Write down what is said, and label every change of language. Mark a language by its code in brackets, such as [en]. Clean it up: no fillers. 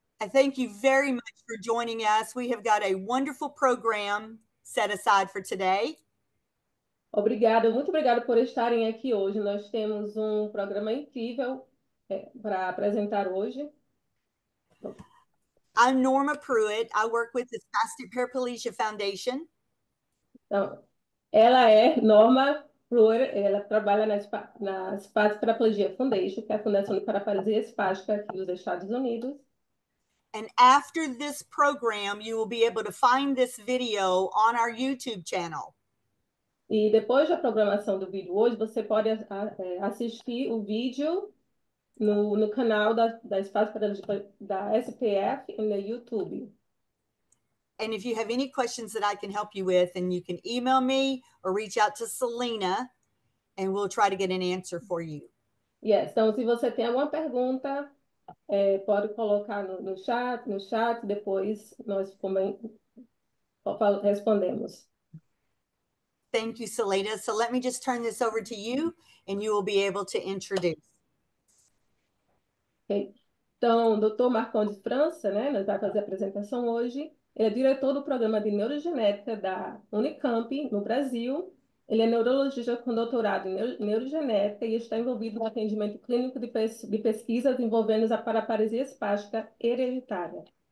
[en] Thank you very much for joining us. We have got a wonderful program set aside for today. [pt] Obrigada, muito obrigada por estarem aqui hoje. Nós temos um programa incrível para apresentar hoje. [en] I'm Norma Pruitt. I work with the Spastic Paraplegia Foundation. [pt] Então, ela é Norma Brewer, ela trabalha na Spastic Paraplegia Foundation, que é a Fundação de Paraplegia Espástica aqui dos Estados Unidos. [en] And after this program, you will be able to find this video on our YouTube channel. [pt] E depois da programação do vídeo hoje, você pode assistir o vídeo no canal da Spastic Paraplegia da SPF no YouTube. [en] And if you have any questions that I can help you with, and you can email me or reach out to Selena, and we'll try to get an answer for you. Yes. [pt] Então, se você tem alguma pergunta, pode colocar no chat, depois nós também respondemos. [en] Thank you, Selena. So let me just turn this over to you, and you will be able to introduce. Okay. [pt] Então, o Dr. Marcondes França, né, nós vai fazer a apresentação hoje. Ele é diretor do programa de neurogenética da Unicamp, no Brasil. Ele é neurologista com doutorado em neurogenética e está envolvido no atendimento clínico de pesquisas envolvendo a paraparesia espástica hereditária.